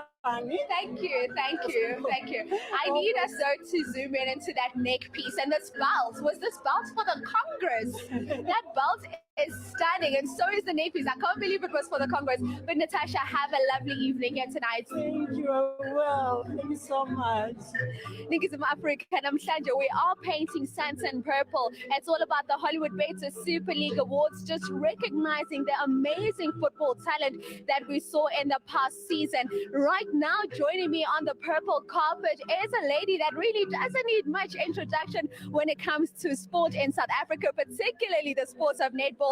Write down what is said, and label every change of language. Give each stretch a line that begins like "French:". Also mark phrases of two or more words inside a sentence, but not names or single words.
English: Thank you, thank you, thank you. I need us though to zoom in into that neck piece and this belt. Was this belt for the Congress? That belt is stunning, and so is the neck piece. I can't believe it was for the Congress. But Natasha, have a lovely evening here tonight. Thank you. Well, thank you so much. Indism Africa, namhlanje we are painting Santa in purple. It's all about the Hollywoodbets Super League Awards, just recognizing the amazing football talent that we saw in the past season. Right now, joining me on the purple carpet is a lady that really doesn't need much introduction when it comes to sport in South Africa, particularly the sports of netball.